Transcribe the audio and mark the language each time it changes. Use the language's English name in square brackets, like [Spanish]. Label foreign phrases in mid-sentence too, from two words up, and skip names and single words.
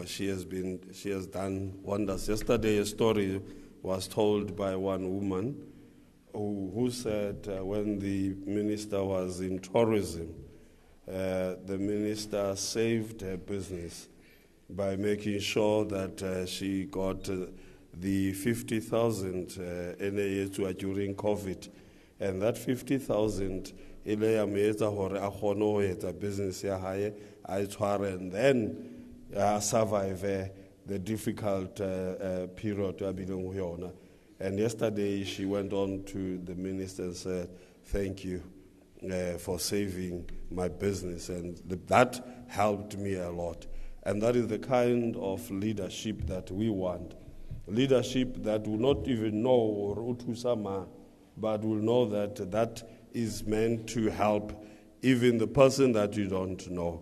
[English] She has done wonders. Yesterday, a story was told by one woman who said when the minister was in tourism, the minister saved her business by making sure that she got the 50,000 NAA during COVID, and that 50,000 [Southern Sotho] ile ya meetsa hore a kgone ho etsa business ya hae a tshware [English] and then survive the difficult period [Southern Sotho] a bileng ho yona. [English] And yesterday she went on to the minister and said, "Thank you for saving my business," and that helped me a lot. And that is the kind of leadership that we want. Leadership that will not even know or utusama, but will know that that is meant to help even the person that you don't know.